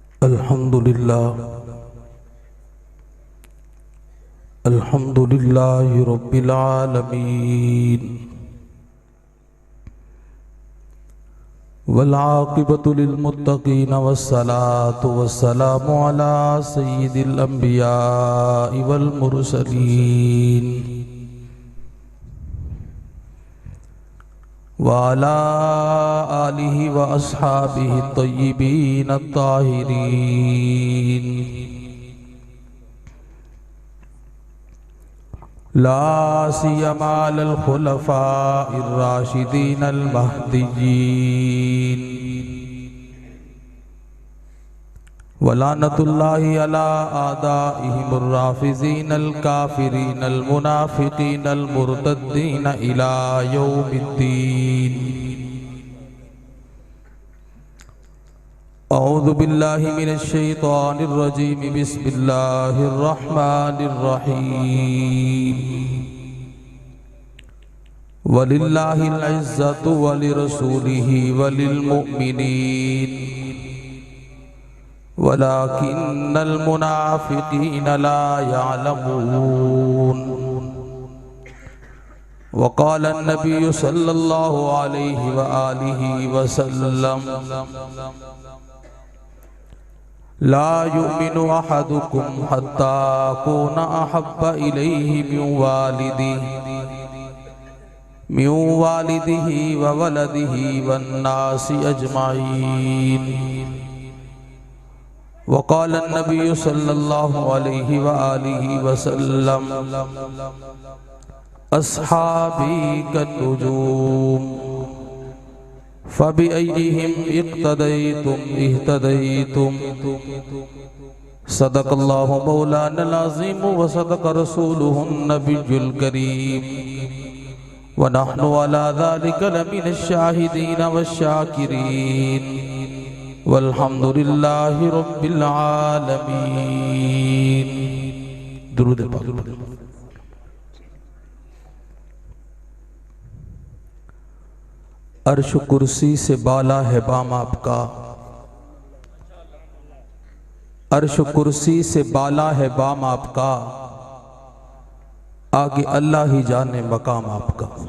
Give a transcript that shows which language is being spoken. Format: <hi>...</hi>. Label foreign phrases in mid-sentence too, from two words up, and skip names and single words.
<ar>الحمد لله رب العالمين والعاقبة للمتقين والصلاة والسلام على سيد الأنبياء والمرسلين وعلى آله وأصحابه الطيبين الطاهرين لا سيما الخلفاء الراشدين المهديين ولعنة الله على أعدائهم الرافضين الكافرين المنافقين المرتدين إلى يوم الدين. أعوذ بالله من الشيطان الرجيم بسم الله الرحمن الرحيم. ولله العزة ولرسوله وللمؤمنين ولكن المنافقين لا يعلمون. وقال النبي صلى الله عليه وآله وسلم لا يؤمن أحدكم حتى أكون أحب إليه من والده وولده والناس أجمعين. وقال النبي صلى الله عليه وآله وسلم أصحابي كالنجوم فبأيهم اقتديتم اهتديتم. صدق الله مولانا العظيم وصدق رسوله النبي الكريم ونحن على ذلك لمن الشاهدين والشاكرين والحمد لله رب العالمين.</ar> <ur>درود پاک. عرش کرسی سے بالا ہے بام آپ کا، عرش کرسی سے بالا ہے بام آپ کا، آگے اللہ ہی جانے مقام آپ کا.</ur>